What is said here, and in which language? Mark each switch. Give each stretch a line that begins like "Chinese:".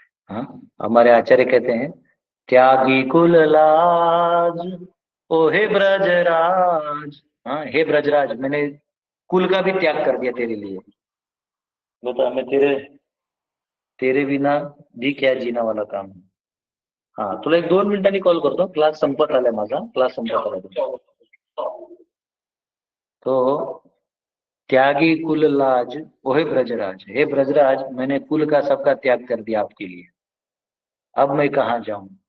Hindi: हाँ, हमारे आचार्य कहते हैं त्यागी कुल लाज ओ हे ब्रजराज। हाँ, हे ब्रजराज, मैंने कुल का भी त्याग कर दिया तेरे लिए। बता, मैं तेरे बिना भी क्या जीना वाला काम है।
Marathi: हाँ, तुला 1-2 मिनिटांनी कॉल करतो, क्लास संपत आलाय माझा, क्लास संपत आलाय।
Hindi: तो त्यागी कुल लाज ओहे ब्रजराज, हे ब्रजराज मैंने कुल का सबका त्याग कर दिया आपके लिए, अब मैं कहाँ जाऊं।